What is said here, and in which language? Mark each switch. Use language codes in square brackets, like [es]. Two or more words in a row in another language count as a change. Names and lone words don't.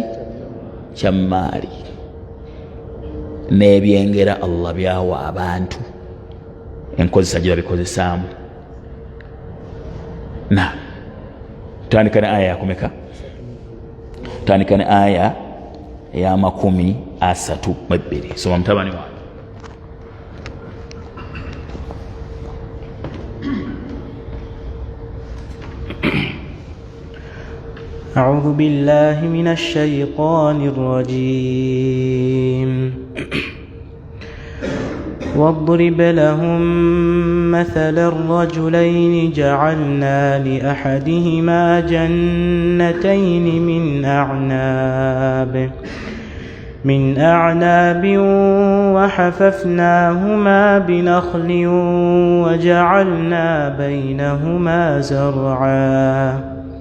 [lg] Kya mmaali n'ebyengera Allah byawa abantu, enkozesa gye babikozesaamu. Na tutandika ne aya yakumeka? Tutandika ne aya eya 32. Soma mutabani wange. [ar] أعوذ بالله من الشيطان الرجيم. واضرب لهم مثل الرجلين جعلنا لأحدهما جنتين من أعناب وحففناهما بنخل وجعلنا بينهما زرعا